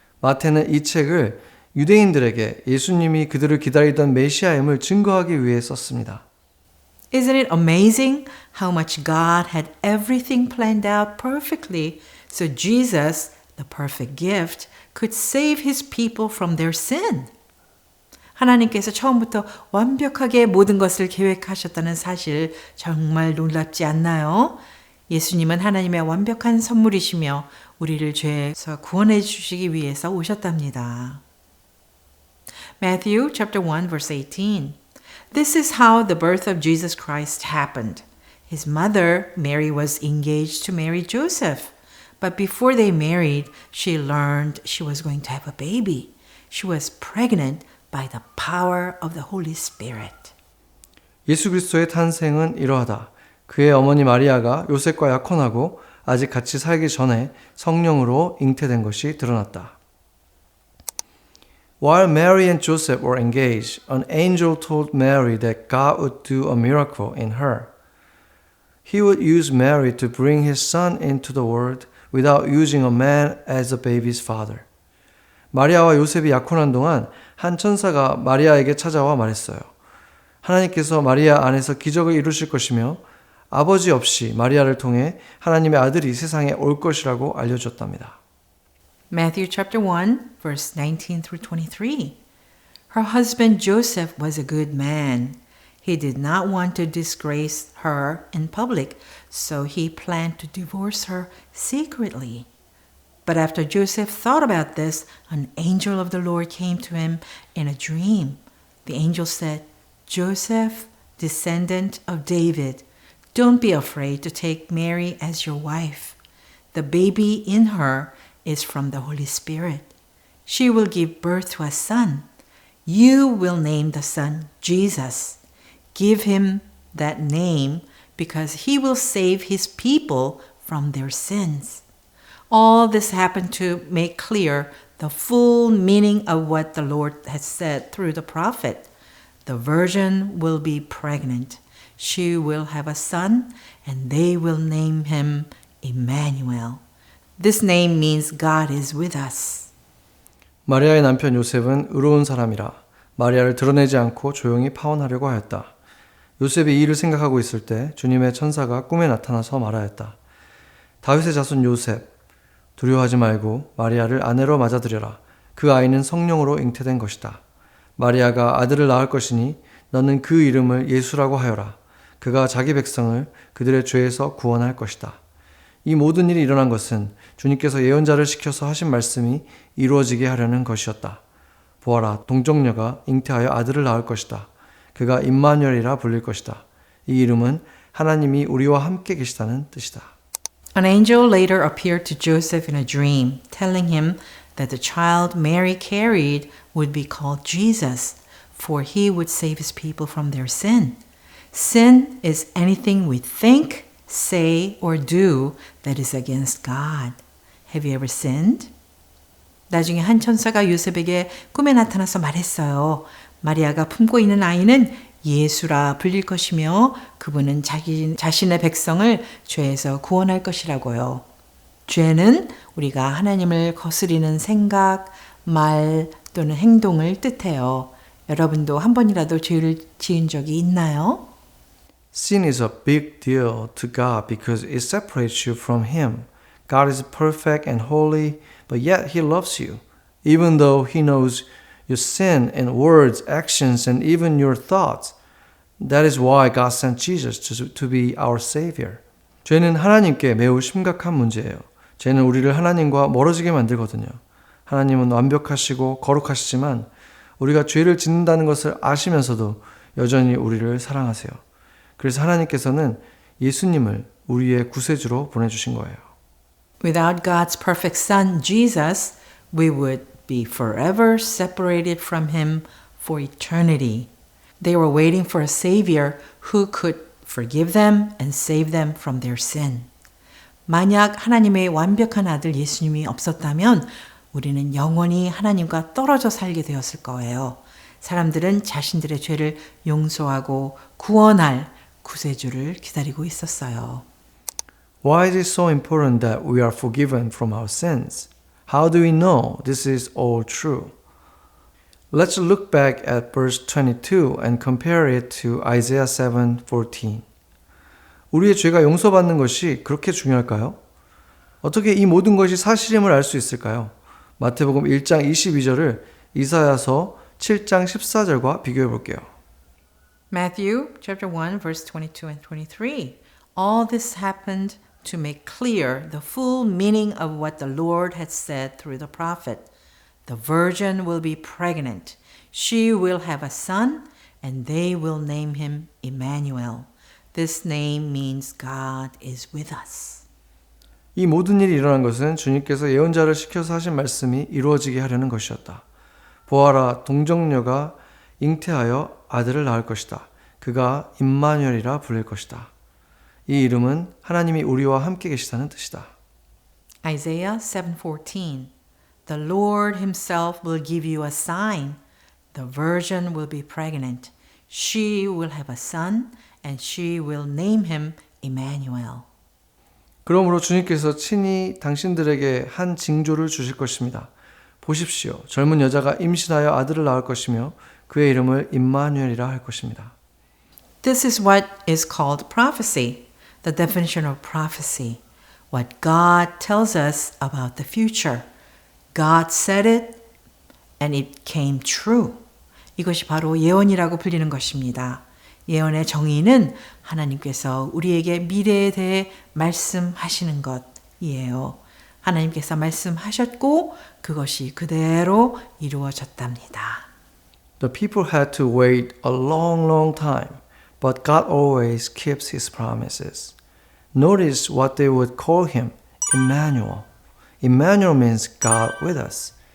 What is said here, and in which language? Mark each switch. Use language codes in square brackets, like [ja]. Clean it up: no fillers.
[ko] 마태는 이 책을 유대인들에게 예수님이 그들을 기다리던 메시아임을 증거하기 위해 썼습니다. [en] Isn't it amazing how much God had everything planned out perfectly so Jesus, the perfect gift, could save his people from their sin? [ko] 하나님께서 처음부터 완벽하게 모든 것을 계획하셨다는 사실 정말 놀랍지 않나요? 예수님은 하나님의 완벽한 선물이시며 우리를 죄에서 구원해 주시기 위해서 오셨답니다. [en] Matthew chapter 1 verse 18. This is how the birth of Jesus Christ happened. His mother, Mary, was engaged to marry Joseph. But before they married, she learned she was going to have a baby. She was pregnant by the power of the Holy Spirit. [ko] 예수 그리스도의 탄생은 이러하다. 그의 어머니 마리아가 요셉과 약혼하고 아직 같이 살기 전에 성령으로 잉태된 것이 드러났다. [en] While Mary and Joseph were engaged, an angel told Mary that God would do a miracle in her. He would use Mary to bring his son into the world without using a man as the baby's father. [ko] 마리아와 요셉이 약혼한 동안 한 천사가 마리아에게 찾아와 말했어요. 하나님께서 마리아 안에서 기적을 이루실 것이며 아버지 없이 마리아를 통해 하나님의 아들이 세상에 올 것이라고 알려줬답니다. [en] Matthew chapter 1 verse 19 through 23. Her husband Joseph was a good man. He did not want to disgrace her in public, so he planned to divorce her secretly. But after Joseph thought about this, an angel of the Lord came to him in a dream. The angel said, Joseph, descendant of David, don't be afraid to take Mary as your wife. The baby in her is from the Holy Spirit. She will give birth to a son. You will name the son Jesus. Give him that name because he will save his people from their sins. All this happened to make clear the full meaning of what the Lord has said through the prophet. The virgin will be pregnant. She will have a son, and they will name him Emmanuel. This name means God is with us. [ko] 마리아의 남편 요셉은 의로운 사람이라 마리아를 드러내지 않고 조용히 파혼하려고 하였다. 요셉이 이 일을 생각하고 있을 때 주님의 천사가 꿈에 나타나서 말하였다. 다윗의 자손 요셉, 두려워하지 말고 마리아를 아내로 맞아들여라. 그 아이는 성령으로 잉태된 것이다. 마리아가 아들을 낳을 것이니 너는 그 이름을 예수라고 하여라. 그가 자기 백성을 그들의 죄에서 구원할 것이다. 이 모든 일이 일어난 것은 주님께서 예언자를 시켜서 하신 말씀이 이루어지게 하려는 것이었다. 보아라, 동정녀가 잉태하여 아들을 낳을 것이다. 그가 임마누엘이라 불릴 것이다. 이 이름은 하나님이 우리와 함께 계시다는 뜻이다. [en] An angel later appeared to Joseph in a dream, telling him that the child Mary carried would be called Jesus, for he would save his people from their sin. Sin is anything we think, say, or do that is against God. Have you ever sinned? [ko] 나중에 한 천사가 요셉에게 꿈에 나타나서 말했어요. 마리아가 품고 있는 아이는 예수라 불릴 것이며 그분은 자신의 백성을 죄에서 구원할 것이라고요. 죄는 우리가 하나님을 거스리는 생각, 말 또는 행동을 뜻해요. 여러분도 한 번이라도 죄를 지은 적이 있나요? [en] Sin is a big deal to God because it separates you from Him. God is perfect and holy, but yet He loves you. Even though He knows your sin in words, actions, and even your thoughts. That is why God sent Jesus to be our Savior. [ko] 죄는 하나님께 매우 심각한 문제예요. 죄는 우리를 하나님과 멀어지게 만들거든요. 하나님은 완벽하시고 거룩하시지만 우리가 죄를 짓는다는 것을 아시면서도 여전히 우리를 사랑하세요. 그래서 하나님께서는 예수님을 우리의 구세주로 보내주신 거예요. [en] Without God's perfect Son, Jesus, we would be forever separated from him for eternity. They were waiting for a Savior who could forgive them and save them from their sin. [ko] 만약 하나님의 완벽한 아들 예수님이 없었다면 우리는 영원히 하나님과 떨어져 살게 되었을 거예요. 사람들은 자신들의 죄를 용서하고 구원할 구세주를 기다리고 있었어요. [en] Why is it so important that we are forgiven from our sins? How do we know this is all true? Let's look back at verse 22 and compare it to Isaiah 7:14. [ko] 우리의 죄가 용서받는 것이 그렇게 중요할까요? 어떻게 이 모든 것이 사실임을 알 수 있을까요? 마태복음 1장 22절을 이사야서 7장 14절과 비교해 볼게요. [en] Matthew chapter 1 verse 22 and 23. All this happened to make clear the full meaning of what the Lord had said through the prophet. The virgin will be pregnant. She will have a son, and they will name him Emmanuel. This name means God is with us. [ko] 이 모든 일이 일어난 것은 주님께서 예언자를 시켜서 하신 말씀이 이루어지게 하려는 것이었다. 보아라, 동정녀가 잉태하여 아들을 낳을 것이다. 그가 임마누엘이라 불릴 것이다. 이 이름은 하나님이 우리와 함께 계시다는 뜻이다. [en] Isaiah 7:14. The Lord himself will give you a sign. The virgin will be pregnant. She will have a son, and she will name him Emmanuel. [ko] 그러므로 주님께서 친히 당신들에게 한 징조를 주실 것입니다. 보십시오. 젊은 여자가 임신하여 아들을 낳을 것이며 그의 이름을 임마누엘이라 할 것입니다. [en] This is what is called prophecy, the definition of prophecy. What God tells us about the future. God said it and it came true. [ko] 이것이 바로 예언이라고 불리는 것입니다. 예언의 정의는 하나님께서 우리에게 미래에 대해 말씀하시는 것이에요. 하나님께서 말씀하셨고 그것이 그대로 이루어졌답니다. [en] The people had to wait a long time, but God always keeps his promises. Notice what they would call him, Emmanuel. Emmanuel means God with us.